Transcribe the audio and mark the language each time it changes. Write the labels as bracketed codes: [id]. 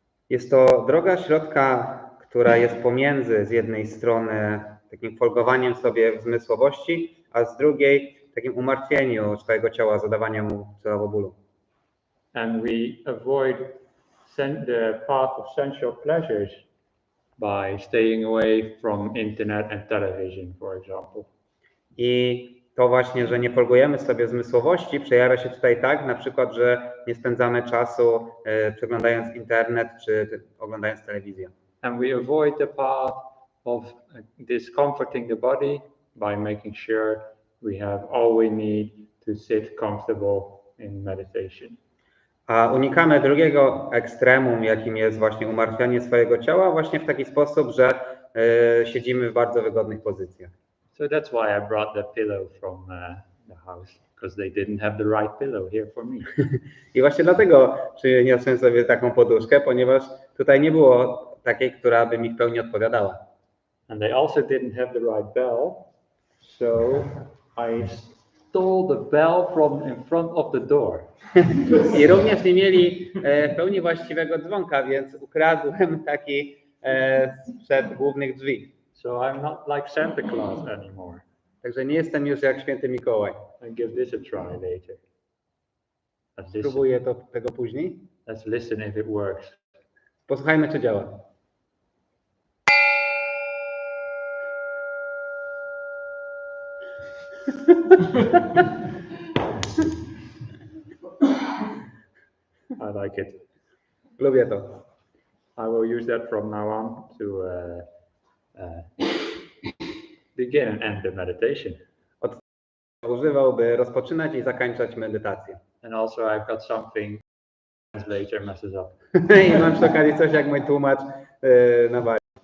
[pl] Jest to droga środka, która jest pomiędzy z jednej strony takim folgowaniem sobie w zmysłowości, a z drugiej takim umartwieniu swojego ciała, zadawaniem mu celowo bólu. [en] And we avoid the path of sensual pleasures by staying away from internet and television, for example. [pl] I to właśnie, że nie folgujemy sobie zmysłowości, przejawia się tutaj tak, na przykład, że nie spędzamy czasu przeglądając internet czy oglądając telewizję. [en] And we avoid the path of discomforting the body by making sure we have all we need to sit comfortable in meditation. [pl] A unikamy drugiego ekstremum, jakim jest właśnie umartwianie swojego ciała, właśnie w taki sposób, że siedzimy w bardzo wygodnych pozycjach. [en] So that's why I brought the pillow from the house, because they didn't have the right pillow here for me. [pl] I właśnie dlatego przyniosłem sobie taką poduszkę, ponieważ tutaj nie było takiej, która by mi w pełni odpowiadała. [en] And they also didn't have the right bell, so I stole the bell from in front of the door. [pl] I również nie mieli w pełni właściwego dzwonka, więc ukradłem taki sprzed głównych drzwi. [en] So I'm not like Santa Claus anymore. [pl] Także nie jestem już jak święty Mikołaj. [en] I'll give this a try later. [pl] Spróbuję tego później. [en] Let's listen if it works. [pl] Posłuchajmy, czy działa. [en] I like it. [pl] Lubię to. [en] I will use that from now on to begin and end the meditation. [pl] Używał, by rozpoczynać i zakończać medytację. [en] And also I've got something translator messes up. [pl] I mam przy okazji coś, jak mój tłumacz nawali.